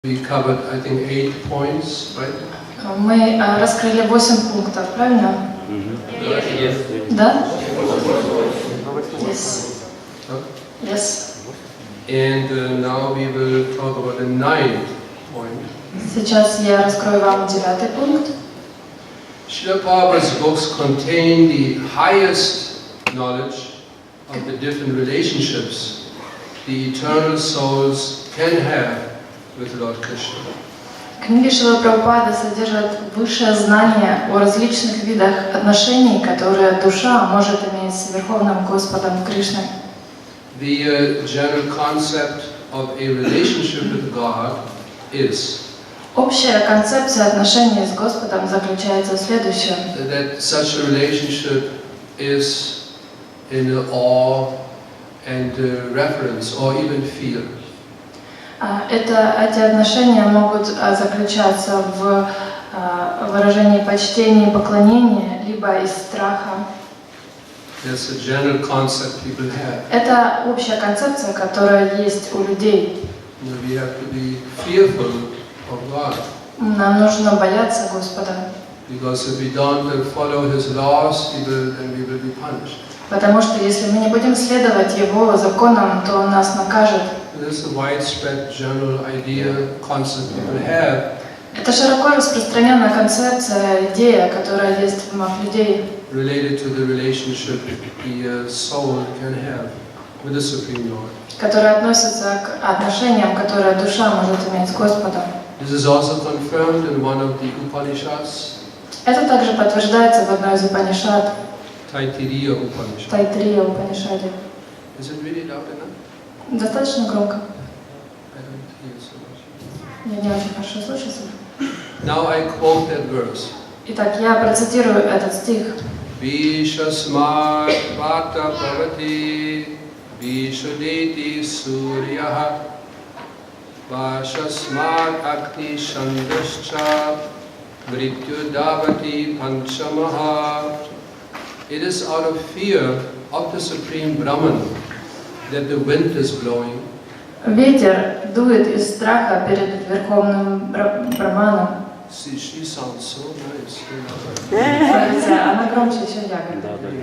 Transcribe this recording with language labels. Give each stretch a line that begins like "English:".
English: We covered, I think, 8 points, right?
Russian: Мы раскрыли 8 пунктов, правильно?
English: Yes. Да? Yes. Yes. And now we will talk about the 9th point.
Russian: Сейчас я раскрою вам 9 пункт.
English: Srila Prabhupada's books contain the highest knowledge of the different relationships the eternal souls can have with Lord Krishna.
Russian: Книги Шрилы Прабхупады содержат высшее знание о различных видах отношений, которые душа может иметь с Верховным Господом Кришной.
English: The general concept of a relationship with God is
Russian: Общая концепция отношений с Господом заключается в следующем.
English: that such a relationship is in awe and reverence or even fear.
Russian: Эти отношения могут заключаться в выражении почтения и поклонения, либо из страха.
English: That's a general concept people have.
Russian: Это общая концепция, которая есть у людей.
English: We have to be fearful of God.
Russian: Нам нужно бояться Господа.
English: Because if we don't follow His laws, then we will be punished.
Russian: Потому что если мы не будем следовать Его законам, то Он нас накажет.
English: This is a widespread general idea, concept people have.
Russian: Это широко распространенная концепция, идея, которая есть в умах людей.
English: Related to the relationship the soul can have with the Supreme Lord.
Russian: Которая относится к отношениям, которые душа может иметь с Господом.
English: This is also confirmed in one of the Upanishads.
Russian: Это также подтверждается в одной из Упанишад,
English: Taittiriya Upanishad.
Russian: Тайтрия Упанишаде.
English: Is it really loud enough?
Russian: Достаточно громко.
English: I don't hear so much.
Russian: Я не очень хорошо слышу.
English: Now I quote that verse.
Russian: Итак, я процитирую этот стих.
Sanskrit: Vishasmat vata bhavati vishudeti suryaha vashasmat agni shandascha vrityudavati panchamaha.
English: It is out of fear of the Supreme Brahman that the wind is blowing.
Russian: Ветер дует из страха перед Верховным Браманом.
English: See, she sounds so nice.
Russian: Смотрите, она громче, чем я говорю.